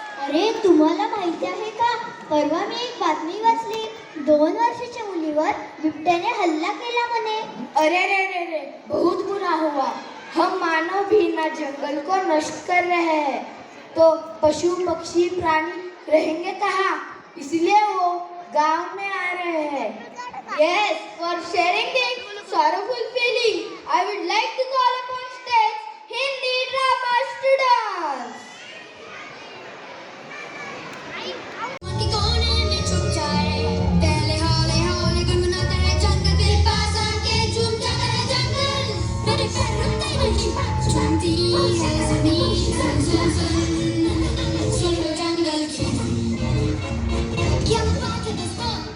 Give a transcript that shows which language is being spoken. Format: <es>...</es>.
<mr>अरे तुम्हाला माहिती आहे का, परवा मी एक बातमी वाचली, 2 वर्षाच्या मुलीवर बिबट्याने हल्ला केला म्हणे।</mr> <hi>अरे रे रे रे, बहुत बुरा हुआ। हम मानव भी ना जंगल को नष्ट कर रहे हैं, तो पशु पक्षी प्राणी रहेंगे कहाँ, इसलिए वो गांव में आ रहे हैं।</hi> <en>Yes, for sharing this sorrowful feeling, I would like to call upon stage Hindi drama students.</en> <hi>के कोने में छुप जाए पहले हौले हौले गुनगुनाता है जंगल के पास आके झूम जाता है जंगल मेरे पैर रुकते नहीं झूमती है ज़मीन सुन सुन सुन सुन लो जंगल की क्या बात है दोस्तों।</hi>